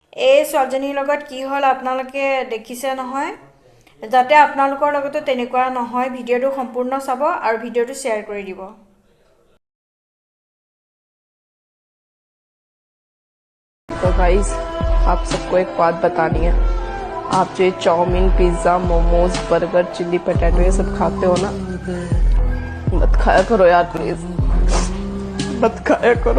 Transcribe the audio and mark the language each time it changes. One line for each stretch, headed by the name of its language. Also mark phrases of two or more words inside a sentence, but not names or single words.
Assamese: এই ছোৱালীজনীৰ লগত কি হ'ল আপোনালোকে দেখিছে নহয় যাতে আপোনালোকৰ লগতো তেনেকুৱা নহয় ভিডিঅ'টো সম্পূৰ্ণ চাব আৰু ভিডিঅ'টো শ্বেয়াৰ কৰি দিব
Hindi: तो गाइस आप सबको एक बात बतानी है आप जो चाउमीन पिज्ज़ा मोमोज बर्गर चिल्ली पटेटो ये सब खाते हो ना मत खाया करो यार प्लीज मत खाया करो